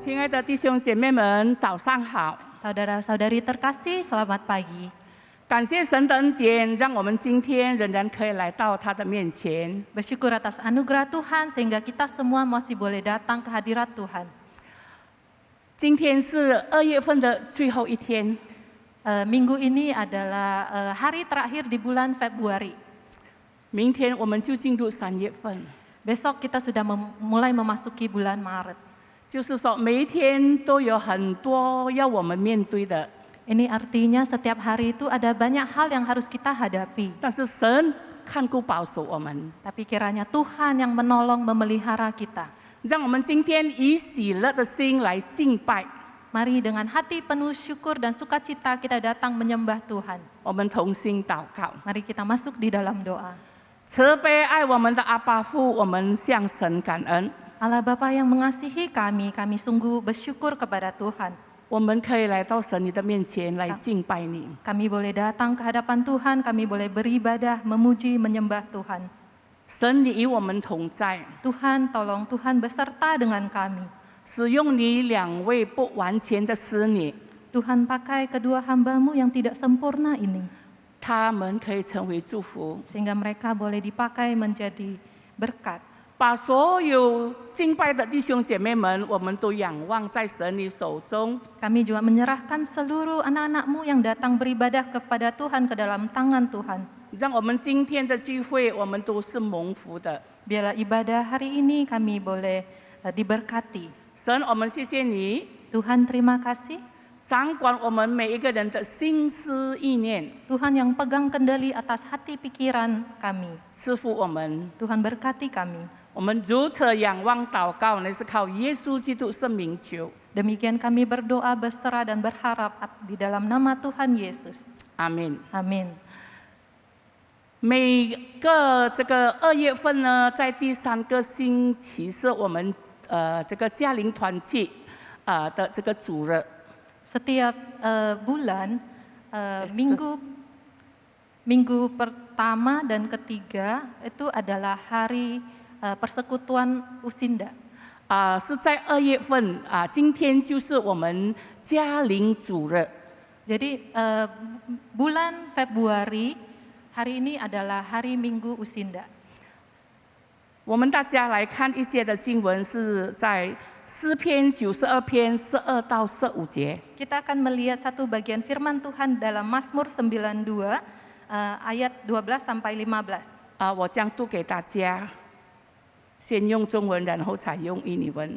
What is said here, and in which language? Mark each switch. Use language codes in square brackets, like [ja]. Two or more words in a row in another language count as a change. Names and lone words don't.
[zh] 的弟兄姐妹们，早上好！ [id] Saudara-saudari terkasih, selamat pagi. [zh] 感谢神的恩典，让我们今天仍然可以来到他的面前。 [id] Bersyukur atas anugerah Tuhan sehingga kita semua masih boleh datang ke hadirat Tuhan. [zh] 今天是2月份的最后一天， [id] Minggu ini adalah hari terakhir di bulan Februari. [zh] 明天我们就进入3月份。 [id] Besok kita sudah mulai memasuki bulan Maret. [zh] 就是说，每一天都有很多要我们面对的， [id] Ini artinya setiap hari itu ada banyak hal yang harus kita hadapi. [zh] 但是神看顾保守我们， [id] Tapi kiranya Tuhan yang menolong memelihara kita. [zh] 让我们今天以喜乐的心来敬拜。 [id] Mari dengan hati penuh syukur dan sukacita kita datang menyembah Tuhan. [zh] 我们同心祷告， [id] Mari kita masuk di dalam doa. [zh] 慈悲爱我们的阿爸父，我们向神感恩。 [id] Allah Bapa yang mengasihi kami sungguh bersyukur kepada Tuhan. [zh] 我们可以来到神你的面前来敬拜你。 [id] Kami boleh datang ke hadapan Tuhan, kami boleh beribadah, memuji, menyembah Tuhan. [zh] 神你与我们同在， [id] Tuhan, tolong Tuhan beserta dengan kami. [zh] 使用你2位不完全的使女， [id] Tuhan pakai kedua hamba-Mu yang tidak sempurna ini, [zh] 他们可以成为祝福， [id] sehingga mereka boleh dipakai menjadi berkat. [zh] 把所有敬拜的弟兄姐妹们，我们都仰望在神你手中。 [id] Kami juga menyerahkan seluruh anak-anak-Mu yang datang beribadah kepada Tuhan ke dalam tangan Tuhan. [zh] 让我们今天的聚会，我们都是蒙福的。 [id] Biarlah ibadah hari ini kami boleh diberkati. [zh] 神，我们谢谢你， [id] Tuhan, terima kasih. [zh] 掌管我们每一个人的心思意念， [id] Tuhan yang pegang kendali atas hati pikiran kami. [zh] 赐福我们。 [id] Tuhan berkati kami. [zh] 我们如此仰望祷告，乃是靠耶稣基督圣名求。 [id] Demikian kami berdoa, berserah dan berharap di dalam nama Tuhan Yesus. [zh] 阿门。 [id] Amin. [zh] 每个这个2月份呢，在第3个星期是我们这个家庭团契的这个主日。 [id] Setiap bulan minggu pertama dan ketiga itu adalah hari persekutuan Usinda. [zh] 是在2月份今天就是我们家庭主日。 [id] Jadi bulan Februari hari ini adalah hari Minggu Usinda. [zh] 我们大家来看一节的经文，是在诗篇92篇12到15节。 [id] Kita akan melihat satu bagian firman Tuhan dalam Mazmur 92 ayat 12 sampai 15. [zh] 我将读给大家，先用中文，然后才用印尼文。